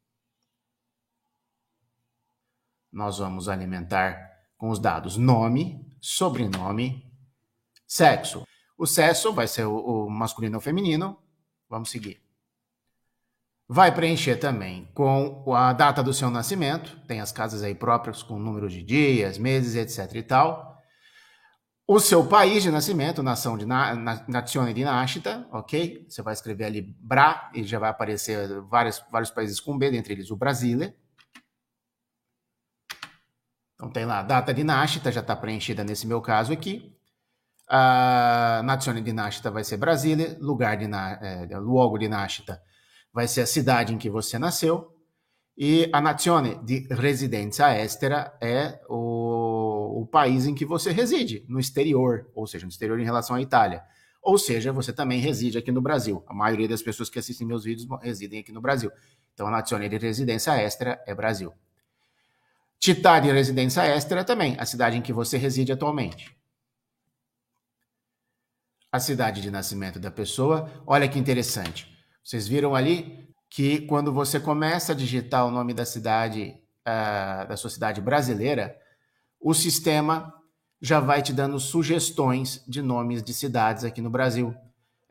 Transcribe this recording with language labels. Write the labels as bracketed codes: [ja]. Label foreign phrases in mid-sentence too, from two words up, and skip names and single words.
[pt] Nós vamos alimentar com os dados nome, sobrenome, sexo. O sexo vai ser o masculino ou feminino. Vamos seguir. Vai preencher também com a data do seu nascimento. Tem as casas aí próprias com número de dias, meses, etc e tal. O seu país de nascimento, [it] nazione di nascita, [pt] ok? Você vai escrever ali BRA e já vai aparecer vários países com B, dentre eles o Brasília. Então tem lá a data de nascita, já está preenchida nesse meu caso aqui. A [it] nazione di nascita [pt] vai ser Brasília, [it] luogo di nascita [pt] vai ser a cidade em que você nasceu, e a [it] nazione di residenza estera [pt] é o país em que você reside, no exterior, ou seja, no exterior em relação à Itália. Ou seja, você também reside aqui no Brasil. A maioria das pessoas que assistem meus vídeos residem aqui no Brasil. Então a [it] nazione di residenza estera [pt] é Brasil. [it] Città di residenza estera [pt] também, a cidade em que você reside atualmente. A cidade de nascimento da pessoa, olha que interessante. Vocês viram ali que quando você começa a digitar o nome da cidade, da sua cidade brasileira, o sistema já vai te dando sugestões de nomes de cidades aqui no Brasil.